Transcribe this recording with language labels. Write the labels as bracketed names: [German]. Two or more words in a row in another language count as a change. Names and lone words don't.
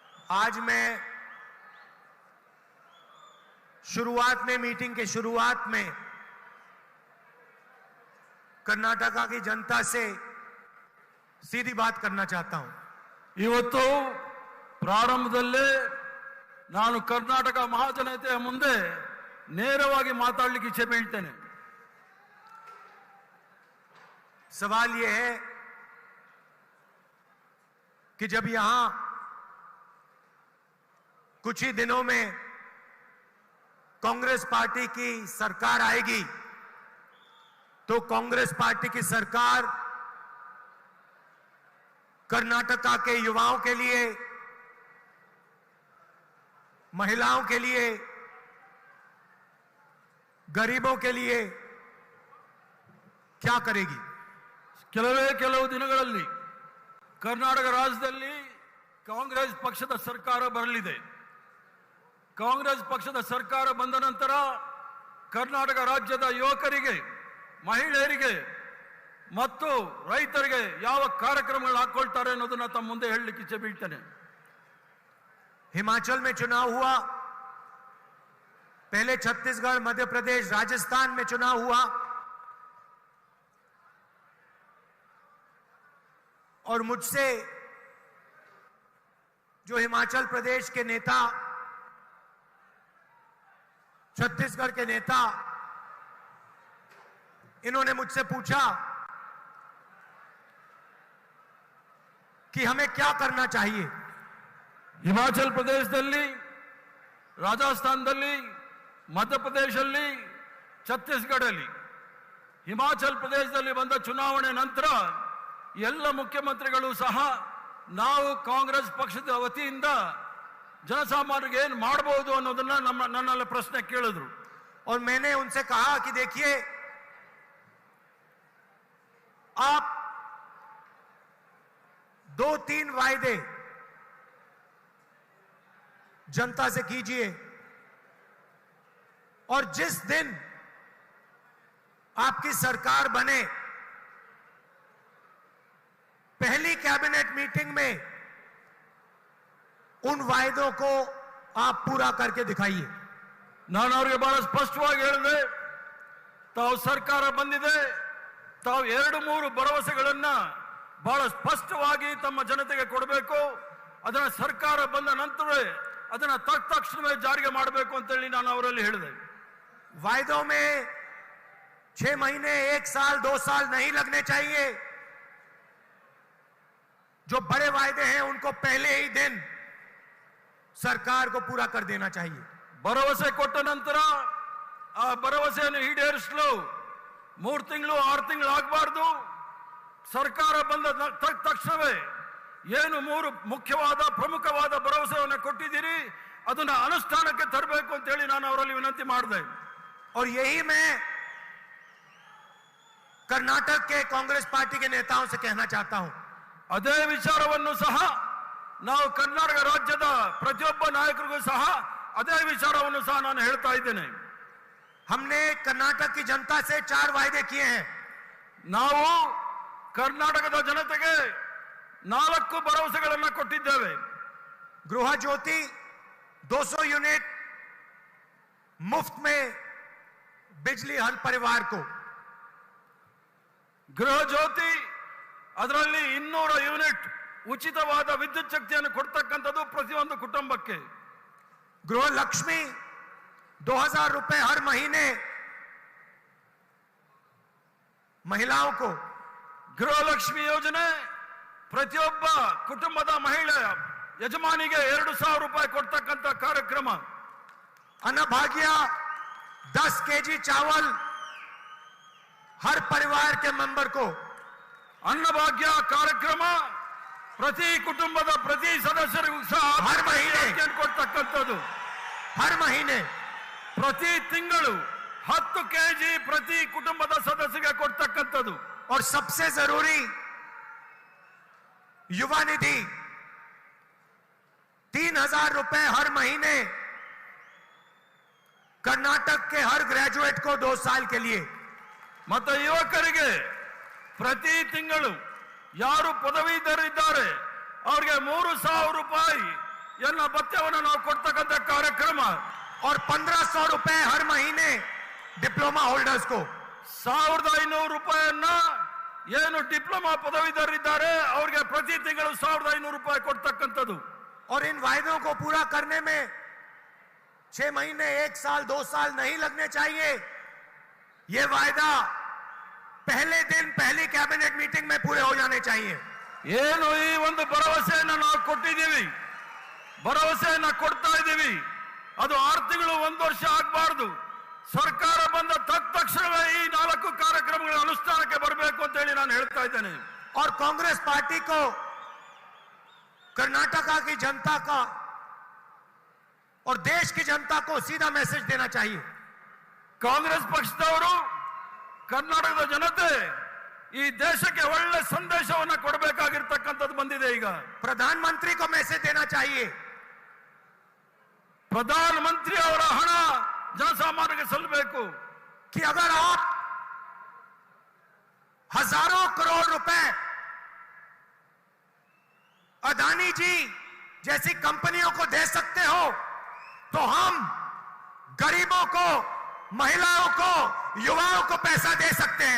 [Hindi] आज मैं शुरुआत में, मीटिंग के शुरुआत में कर्नाटका की जनता से सीधी बात करना चाहता हूं। [Kannada] ಇವತ್ತು ಪ್ರಾರಂಭದಲ್ಲೇ ನಾನು ಕರ್ನಾಟಕ ಮಹಾಜನತೆಯ ಮುಂದೆ ನೇರವಾಗಿ ಮಾತಾಡಲಿಕ್ಕೆ ಇಚ್ಛೆ ಬೀಳ್ತೇನೆ। [Hindi] सवाल यह है कि जब यहां कुछ ही दिनों में कांग्रेस पार्टी की सरकार आएगी तो कांग्रेस पार्टी की सरकार कर्नाटका के युवाओं के लिए, महिलाओं के लिए, गरीबों के लिए क्या करेगी? [Kannada] ಕೆಲವು ದಿನಗಳಲ್ಲಿ ಕರ್ನಾಟಕ ರಾಜ್ಯದಲ್ಲಿ ಕಾಂಗ್ರೆಸ್ ಪಕ್ಷದ ಸರ್ಕಾರ ಬರಲಿದೆ। ಕಾಂಗ್ರೆಸ್ ಪಕ್ಷದ ಸರ್ಕಾರ ಬಂದ ನಂತರ ಕರ್ನಾಟಕ ರಾಜ್ಯದ ಯುವಕರಿಗೆ, ಮಹಿಳೆಯರಿಗೆ ಮತ್ತು ರೈತರಿಗೆ ಯಾವ ಕಾರ್ಯಕ್ರಮಗಳು ಹಾಕೊಳ್ತಾರೆ ಅನ್ನೋದನ್ನ ತಮ್ಮ ಮುಂದೆ ಹೇಳಲಿಕ್ಕೆ ಇಚ್ಛೆ ಬೀಳ್ತೇನೆ। [Hindi] हिमाचल में चुनाव हुआ, पहले छत्तीसगढ़, मध्य प्रदेश, राजस्थान में चुनाव हुआ और मुझसे जो हिमाचल प्रदेश के नेता, छत्तीसगढ़ के नेता, इन्होंने मुझसे पूछा कि हमें क्या करना चाहिए। [Kannada] ಹಿಮಾಚಲ್ ಪ್ರದೇಶದಲ್ಲಿ, ರಾಜಸ್ಥಾನದಲ್ಲಿ, ಮಧ್ಯಪ್ರದೇಶದಲ್ಲಿ, ಛತ್ತೀಸ್ಗಢಲ್ಲಿ, ಹಿಮಾಚಲ್ ಪ್ರದೇಶದಲ್ಲಿ ಬಂದ ಚುನಾವಣೆ ನಂತರ ಎಲ್ಲ ಮುಖ್ಯಮಂತ್ರಿಗಳು ಸಹ ನಾವು ಕಾಂಗ್ರೆಸ್ ಪಕ್ಷದ ವತಿಯಿಂದ ಜನಸಾಮಾನ್ಯರಿಗೆ ಏನು ಮಾಡಬಹುದು ಅನ್ನೋದನ್ನ ನನ್ನಲ್ಲಿ ಪ್ರಶ್ನೆ ಕೇಳಿದ್ರು। [Hindi] और मैंने उनसे कहा कि देखिए, आप 2-3 वायदे जनता से कीजिए और जिस दिन आपकी सरकार बने पहली [English] cabinet meeting [Hindi] में उन वायदों को आप पूरा करके दिखाइए। [Kannada] ನಾನು ಅವರಿಗೆ ಬಹಳ ಸ್ಪಷ್ಟವಾಗಿ ಹೇಳಿದೆ, ತಾವು ಸರ್ಕಾರ ಬಂದಿದೆ, ತಾವು 2-3 ಭರವಸೆಗಳನ್ನ ಬಹಳ ಸ್ಪಷ್ಟವಾಗಿ ತಮ್ಮ ಜನತೆಗೆ ಕೊಡಬೇಕು, ಅದನ್ನ ಸರ್ಕಾರ ಬಂದ ನಂತರವೇ ಅದನ್ನ ತಕ್ಷಣವೇ ಜಾರಿಗೆ ಮಾಡಬೇಕು ಅಂತ ಹೇಳಿ ನಾನು ಅವರಲ್ಲಿ ಹೇಳಿದೆ। [Hindi] वायदों में 6 महीने, 1 साल, 2 साल नहीं लगने चाहिए। जो बड़े वायदे हैं उनको पहले ही दिन सरकार को पूरा कर देना चाहिए। [Kannada] ಭರವಸೆ ಕೊಟ್ಟ ನಂತರ ಆ ಭರವಸೆಯನ್ನು ಈಡೇರಿಸಲು 3 ತಿಂಗಳು 6 ತಿಂಗಳು ಆಗಬಾರ್ದು। ಸರ್ಕಾರ ಬಂದ ತಕ್ಷಣವೇ ಏನು 3 ಮುಖ್ಯವಾದ ಪ್ರಮುಖವಾದ ಭರವಸೆಯನ್ನು ಕೊಟ್ಟಿದ್ದೀರಿ ಅದನ್ನ ಅನುಷ್ಠಾನಕ್ಕೆ ತರಬೇಕು ಅಂತ ಹೇಳಿ ನಾನು ಅವರಲ್ಲಿ ವಿನಂತಿ ಮಾಡಿದೆ। [Hindi] और यही मैं कर्नाटक के कांग्रेस पार्टी के नेताओं से कहना चाहता हूं। [Kannada] ಅದೇ ವಿಚಾರವನ್ನು ಸಹ ನಾವು ಕರ್ನಾಟಕ ರಾಜ್ಯದ ಪ್ರತಿಯೊಬ್ಬ ನಾಯಕರಿಗೂ ಸಹ ಅದೇ ವಿಚಾರವನ್ನು ಸಹ ನಾನು ಹೇಳ್ತಾ ಇದ್ದೇನೆ। [Hindi] हमने कर्नाटक की जनता से 4 वायदे किए हैं। [Kannada] ನಾವು ಕರ್ನಾಟಕದ ಜನತೆಗೆ 4 ಭರವಸೆಗಳನ್ನು ಕೊಟ್ಟಿದ್ದೇವೆ। [Hindi] गृह ज्योति 200 यूनिट मुफ्त में बिजली हर परिवार को। [Kannada] ಗೃಹ ಜ್ಯೋತಿ ಅದರಲ್ಲಿ 200 ಯೂನಿಟ್ ಉಚಿತವಾದ ವಿದ್ಯುತ್ ಶಕ್ತಿಯನ್ನು ಕೊಡ್ತಕ್ಕಂಥದ್ದು ಪ್ರತಿಯೊಂದು ಕುಟುಂಬಕ್ಕೆ। [Hindi] गृह लक्ष्मी 2000 रुपए हर महीने महिलाओं को। [Kannada] ಗೃಹಲಕ್ಷ್ಮಿ ಯೋಜನೆ ಪ್ರತಿಯೊಬ್ಬ ಕುಟುಂಬದ ಮಹಿಳೆ ಯಜಮಾನಿಗೆ 2000 ರೂಪಾಯಿ ಕೊಡ್ತಕ್ಕಂಥ ಕಾರ್ಯಕ್ರಮ। [Hindi] अन्नभाग्य 10 केजी चावल हर परिवार के मेंबर को। [Kannada] ಅನ್ನಭಾಗ್ಯ ಕಾರ್ಯಕ್ರಮ ಪ್ರತಿ ಕುಟುಂಬದ ಪ್ರತಿ ಸದಸ್ಯರಿಗೂ ಸಹ [Hindi] हर महीने [Kannada] ಕೊಡ್ತಕ್ಕಂಥದ್ದು। [Hindi] हर महीने [Kannada] ಪ್ರತಿ ತಿಂಗಳು 10 ಕೆಜಿ ಪ್ರತಿ ಕುಟುಂಬದ ಸದಸ್ಯರಿಗೆ ಕೊಡ್ತಕ್ಕಂಥದ್ದು। [Hindi] और सबसे जरूरी युवा निधि 3000 रुपए हर महीने कर्नाटक के हर ग्रेजुएट को 2 साल के लिए। [Kannada] ಮತ್ತು ಯುವಕರಿಗೆ ಪ್ರತಿ ತಿಂಗಳು ಯಾರು ಪದವೀಧರರಿದ್ದಾರೆ ಅವರಿಗೆ 3000 ರೂಪಾಯಿ ಎನ್ನ ಭತ್ಯವನ್ನು ನಾವು ಕೊಡ್ತಕ್ಕಂಥ ಕಾರ್ಯಕ್ರಮ [Hindi] और 1500 रुपए हर महीने [English] diploma holders [Hindi] को [Kannada] 1500 ರೂಪಾಯಿಯನ್ನ ಏನು ಡಿಪ್ಲೊಮಾ ಪದವೀಧರರಿದ್ದಾರೆ ಅವರಿಗೆ ಪ್ರತಿ ತಿಂಗಳು 1500 ರೂಪಾಯಿ ಕೊಡ್ತಕ್ಕಂಥದ್ದು [Hindi] और इन वायदों को पूरा करने में 6 महीने 1 साल 2 साल नहीं लगने चाहिए। ये वायदा पहले दिन पहली [English] cabinet meeting [Hindi] में पूरे हो जाने चाहिए। [Kannada] ಏನು ಈ ಒಂದು ಭರವಸೆಯನ್ನು ನಾವು ಕೊಟ್ಟಿದ್ದೀವಿ, ಭರವಸೆಯನ್ನ ಕೊಡ್ತಾ ಇದ್ದೀವಿ, ಅದು 6 ತಿಂಗಳು 1 ವರ್ಷ ಆಗಬಾರದು। ಸರ್ಕಾರ ಬಂದ ತಕ್ಷಣವೇ ಈ 4 ಕಾರ್ಯಕ್ರಮಗಳ ಅನುಷ್ಠಾನಕ್ಕೆ ಬರಬೇಕು ಅಂತ ಹೇಳಿ ನಾನು ಹೇಳ್ತಾ ಇದ್ದೇನೆ। [Hindi] और कांग्रेस पार्टी को कर्नाटका की जनता का और देश की जनता को सीधा मैसेज देना चाहिए। [Kannada] ಕಾಂಗ್ರೆಸ್ ಪಕ್ಷದವರು ಕರ್ನಾಟಕದ ಜನತೆ ಈ ದೇಶಕ್ಕೆ ಒಳ್ಳೆ ಸಂದೇಶವನ್ನು ಕೊಡಬೇಕಾಗಿರ್ತಕ್ಕಂಥದ್ದು ಬಂದಿದೆ। ಈಗ [Hindi] प्रधानमंत्री को मैसेज देना चाहिए। [Kannada] ಪ್ರಧಾನಮಂತ್ರಿ ಅವರ ಹಣ ಜನಸಾಮಾನ್ಯರಿಗೆ ಸಲ್ಲಬೇಕು [Hindi] कि अगर आप हजारों करोड़ रुपए अदानी जी जैसी कंपनियों को दे सकते हो तो हम गरीबों को, महिलाओं को, युवाओं को पैसा दे सकते हैं।